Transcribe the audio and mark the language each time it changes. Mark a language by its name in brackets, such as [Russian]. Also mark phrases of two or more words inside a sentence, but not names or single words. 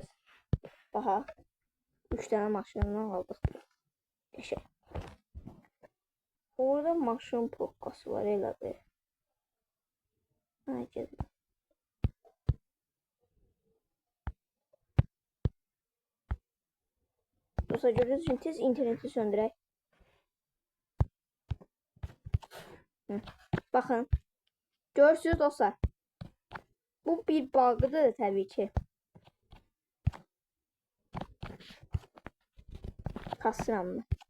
[Azerbaijani] Baxa. 3 tane maşından aldıq. Qəşəng. Orada maşın prokkası var elə bir. Gəlin. Dostlar gördüğünüz için tez interneti söndürək. Bakın. [Turkish] Görürsünüz dostlar. Bu bir bug'dır tabii ki. [Azerbaijani] Kasıramlı.